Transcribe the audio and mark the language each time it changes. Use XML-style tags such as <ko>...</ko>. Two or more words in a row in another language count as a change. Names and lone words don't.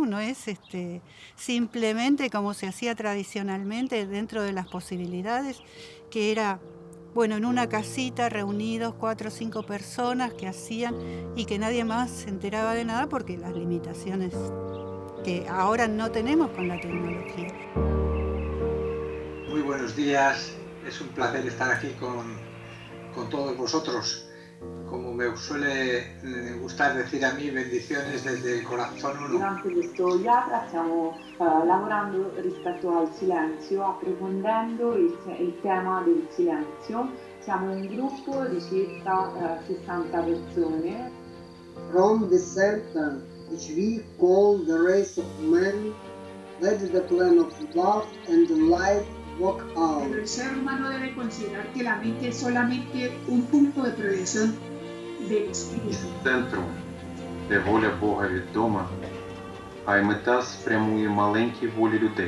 <es>No es simplemente como se hacía tradicionalmente dentro de las posibilidades, que era, bueno, en una casita reunidos 4 o 5 personas que hacían y que nadie más se enteraba de nada porque las limitaciones que ahora no tenemos con la tecnología. Muy buenos días. Es un placer estar aquí con todos vosotros. Como me suele gustar decir a mí, bendiciones desde el corazón uno.</es> <it>Durante questo IAPRA stiamo lavorando rispetto al silenzio, approfondendo il tema del silenzio. Siamo un gruppo di circa 60 persone.</it> <en>From the center, which we call the race of man, led the plan of love and light.</en> <es>Pero el ser humano debe considerar que la mente es solamente un punto de proyección del espíritu.</es> <uk>Центром, де воля Бога відома, а й мета спрямує маленькі волі людей.</uk>